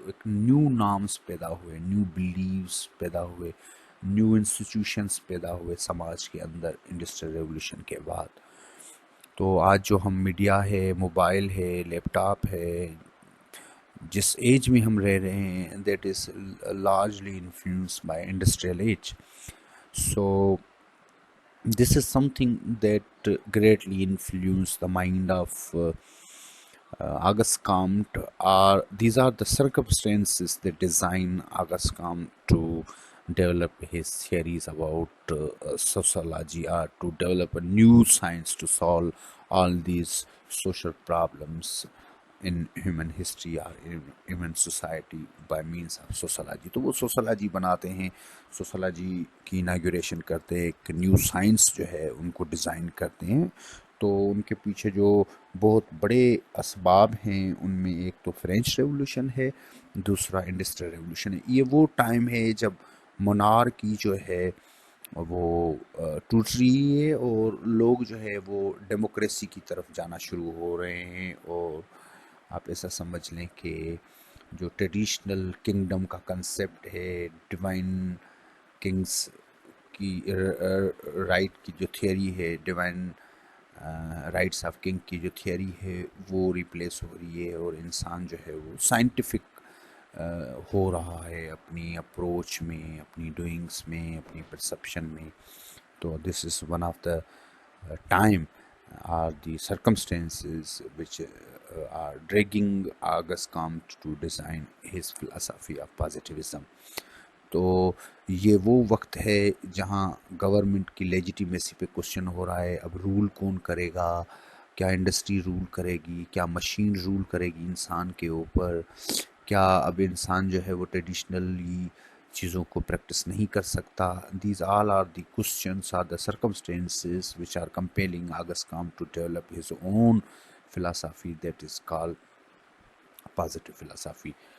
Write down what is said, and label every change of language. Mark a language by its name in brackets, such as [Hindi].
[Urdu] ایک new norms پیدا ہوئے، نیو بلیوز پیدا ہوئے، نیو انسٹیٹیوشنز پیدا ہوئے سماج کے اندر انڈسٹریل ریولوشن کے بعد. تو آج جو ہم میڈیا ہے، موبائل ہے، لیپ ٹاپ ہے، جس ایج میں ہم رہ رہے ہیں، [English] That is largely influenced by industrial age. So this is something that greatly influenced the mind of August Comte. These are the circumstances that design August Comte to develop his theories about sociology, or to develop a new science to solve all these social problems in human history or in human society by means of sociology. [Urdu] تو وہ سوسالوجی بناتے ہیں، سوسالوجی کی اناگوریشن کرتے ہیں، ایک new science جو ہے ان کو ڈیزائن کرتے ہیں. تو ان کے پیچھے جو بہت بڑے اسباب ہیں ان میں ایک تو فرینچ ریولوشن ہے، دوسرا انڈسٹریل ریولوشن ہے. یہ وہ ٹائم ہے جب monarchy جو ہے وہ ٹوٹ رہی ہے، اور لوگ جو ہے وہ ڈیموکریسی کی طرف جانا شروع ہو رہے ہیں. اور آپ ایسا سمجھ لیں کہ جو ٹریڈیشنل کنگڈم کا کنسیپٹ ہے، ڈیوائن کنگز کی رائٹ کی جو تھیوری ہے، ڈیوائن رائٹس آف کنگ کی جو تھیوری ہے، وہ ریپلیس ہو رہی ہے، اور انسان جو ہے وہ سائنٹیفک ہو رہا ہے اپنی اپروچ میں، اپنی ڈوئنگس میں، اپنی پرسپشن میں. [English] تو this is one of the time are the circumstances which are dragging August Comte to design his philosophy of positivism. [Urdu] تو یہ وہ وقت ہے جہاں گورنمنٹ کی لیجیٹیمیسی پہ کوشچن ہو رہا ہے. اب رول کون کرے گا؟ کیا انڈسٹری رول کرے گی؟ کیا مشین رول کرے گی انسان کے اوپر؟ کیا اب انسان جو ہے وہ ٹریڈیشنلی چیزوں کو پریکٹس نہیں کر سکتا؟ [English] These all are the questions, are the circumstances which are compelling Auguste Comte to develop his own philosophy that is call positive philosophy.